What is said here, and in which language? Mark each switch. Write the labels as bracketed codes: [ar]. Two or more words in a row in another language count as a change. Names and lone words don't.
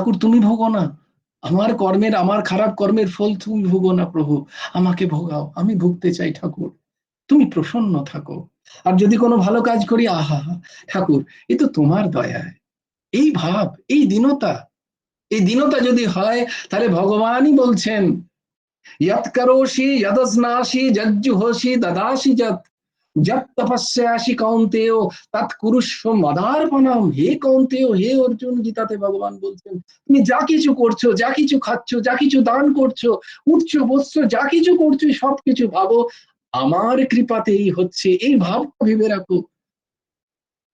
[bn] ঠাকুর তুমি ভোগো না, আমার কর্মের, আমার খারাপ কর্মের ফল তুমি ভোগো না প্রভু, আমাকে ভোগাও, আমি ভুগতে চাই ঠাকুর, তুমি প্রসন্ন থাকো। আর যদি কোনো ভালো কাজ করি, আহা ঠাকুর, এ তো তোমার দয়ায়, এই ভাব, এই দীনতা, এই দীনতা যদি হয়, তাহলে ভগবানই বলছেন [sa] यत् करोषि यदस्नासि यज्जुहोषि ददासि যৎ যৎ তপস্যাসি কৌন্তেয় তৎ কুরুষ্ব মদার্পণম। [bn] হে কৌন্তেয়, হে অর্জুন, গীতাতে ভগবান বলছেন তুমি যা কিছু করছো, যা কিছু খাচ্ছ, যা কিছু দান করছো, উঠছো বসছো, যা কিছু করছো, সবকিছু ভাবো আমার কৃপাতেই হচ্ছে, এই ভাব ভেবে রাখো।